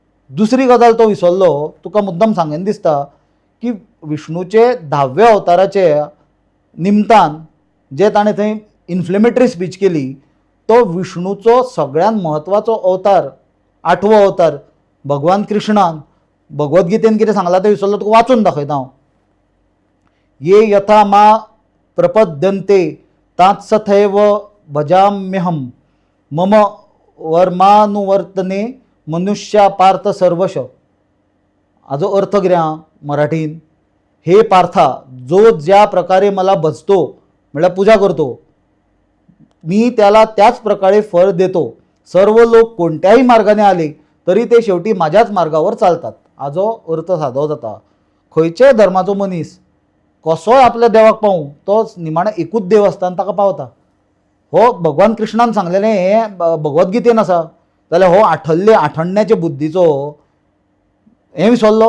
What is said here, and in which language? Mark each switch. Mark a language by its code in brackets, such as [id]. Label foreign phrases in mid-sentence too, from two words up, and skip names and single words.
[kok] दुसरी गजाल तो विसरलो, तुका मुद्दम सांगन दिसता की विष्णूचे 10व्या अवताराचे निमतान जे ताणें थंय [en] inflammatory speech [kok] केली, तो विष्णूचो सगळ्यात म्हत्वाचो अवतार 8वो अवतार भगवान कृष्णान भगवद्गीतेन कितें सांगलां तें विसरलो, तुका वाचून दाखयता हांव. [sa] ये यथा मा प्रपद्यन्ते तात्सथैव भजाम्यहम मम वर्मानुवर्तने मनुष्या पार्थ सर्वश. [kok] हाजो अर्थ कितें आहा मराठीन? [mr] हे पार्था, जो ज्या प्रकारे मला भजतो म्हळ्यार पूजा करतो, मी त्याला त्याच प्रकारे फळ देतो. सर्व लोक कोणत्याही मार्गाने आले तरी ते शेवटी माझ्याच मार्गावर चालतात. [kok] हाजो अर्थ सादो जाता. खंयच्याय धर्माचो मनीस कसोय आपल्या देवाक पावूं, तो निमाणें एकूच देव आसता आनी ताका पावता. हो भगवान कृष्णान सांगलेलें हें भगवद्गीतेन आसा, जाल्यार हो आठण्याचे बुद्धीचो हें विसरलो?